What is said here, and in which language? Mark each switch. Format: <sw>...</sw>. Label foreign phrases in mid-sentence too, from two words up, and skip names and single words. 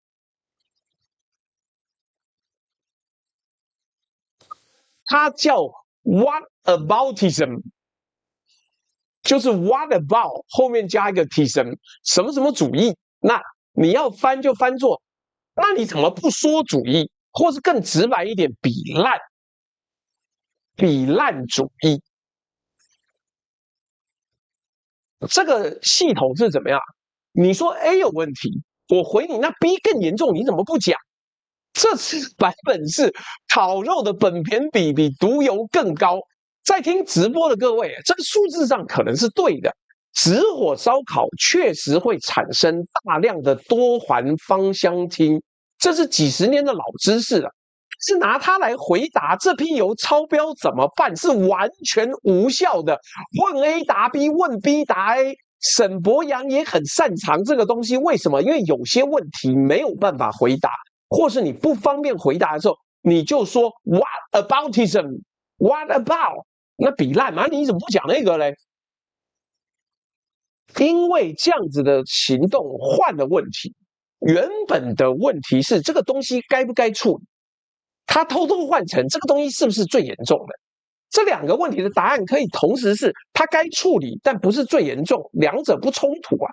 <zh>它叫</zh> <en>What aboutism，</en> <zh>就是</zh> <en>What about</en> <zh>後面加一個 tism， 什麼什麼主義。那你要翻就翻作，那你怎麼不說主義，或是更直白一點，比爛主義。這個系統是怎麼樣？你說 A 有問題，我回你，那 B 更嚴重，你怎麼不講？這次版本是烤肉的苯鈿比比毒油更高。在聽直播的各位，這個數字上可能是對的。直火燒烤確實會產生大量的多環芳香烴，這是幾十年的老知識了。是拿它來回答這批油超標怎麼辦，是完全無效的。問 A 答 B， 問 B 答 A。沈伯洋也很擅長這個東西，為什麼？因為有些問題沒有辦法回答，或是你不方便回答的時候， 你就說</zh> <en>What aboutism? What about?</en> <zh>那比爛嘛？你怎麼不講那個嘞？因為這樣子的行動換了問題，原本的問題是這個東西該不該處理，他偷偷換成這個東西是不是最嚴重的？這兩個問題的答案可以同時是他該處理，但不是最嚴重，兩者不衝突啊。</zh>